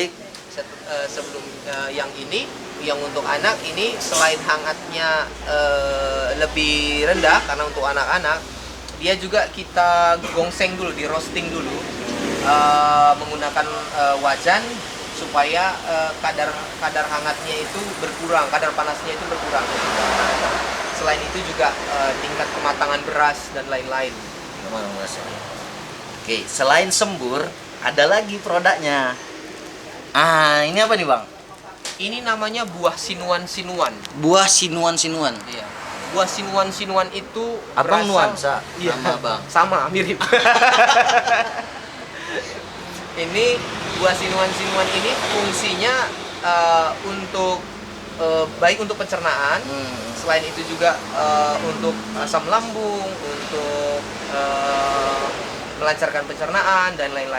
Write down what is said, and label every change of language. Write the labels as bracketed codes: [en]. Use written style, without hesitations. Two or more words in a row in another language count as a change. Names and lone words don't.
[id] sebelum yang ini, yang untuk anak ini selain hangatnya lebih rendah karena untuk anak-anak, dia juga kita gongseng dulu, di roasting dulu menggunakan wajan supaya kadar hangatnya itu berkurang, kadar panasnya itu berkurang. Selain itu juga tingkat kematangan beras dan lain-lain. Oke, selain sembur ada lagi produknya. Ah, ini apa nih, Bang? Ini namanya buah sinuan-sinuan. Buah sinuan-sinuan. Iya. Buah sinuan-sinuan itu Abang nuansa Iya. sama Bang. Sama, mirip. Ini buah sinuan-sinuan ini fungsinya untuk baik untuk pencernaan. Selain itu juga untuk asam lambung, untuk melancarkan pencernaan dan lain-lain.